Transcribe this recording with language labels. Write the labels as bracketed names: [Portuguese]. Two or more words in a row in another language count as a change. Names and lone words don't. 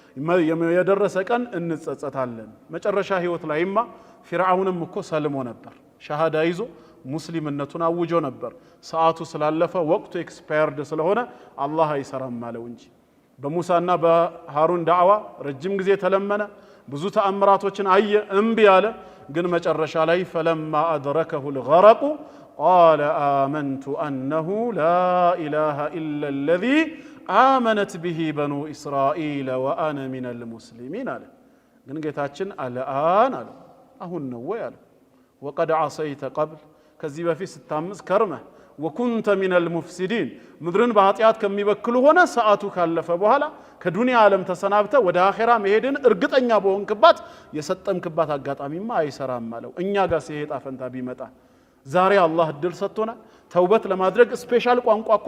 [Amharic] የደረሰ ቀን እንጸጸታለን መጨረሻ ህይወት ላይማ ፊርዓውንም እኮ ሰልሞ ነበር ሻሃዳ ይዞ ሙስሊምነቱን አውጆ ነበር ሰዓቱ ስላለፈ ወቅቱ ኤክስፓየርድ ስለሆነ አላህ አይሰራም ማለው እንጂ በሙሳና በሃሩን ዳዕዋ ረጅም ጊዜ ተለመነ ብዙ ተአምራቶችን አየ እምቢ ያለ ግን መጨረሻ ላይ [Arabic] فلما ادركه الغرق قال آمنت أنه لا إله إلا الذي آمنت به بنو إسرائيل وأنا من المسلمين [Amharic] አለ ግን ጌታችን አልአን አለ አሁን ነው ወይ አለ [Arabic] وقد عصيت قبل [Amharic] ከዚህ በፊት ስታምስ ከርመ [Arabic] وكنت من المفسدين [Amharic] ምድርን በኃጢያት ከሚበክሉ ሆነ ሰዓቱ ካለፈ በኋላ ከዱንያ ዓለም ተሰናብተ ወደ አኺራ መሄድን እርግጠኛ በሆንክባት የሰጠምክባት አጋጣሚማ አይሰራም ማለት እኛ ጋር ሲሄጣ ፈንታ ቢመጣ ዛሬ አላህ እድል ሰጥቶናል ተውበት ለማድረግ ስፔሻል ቋንቋ እኮ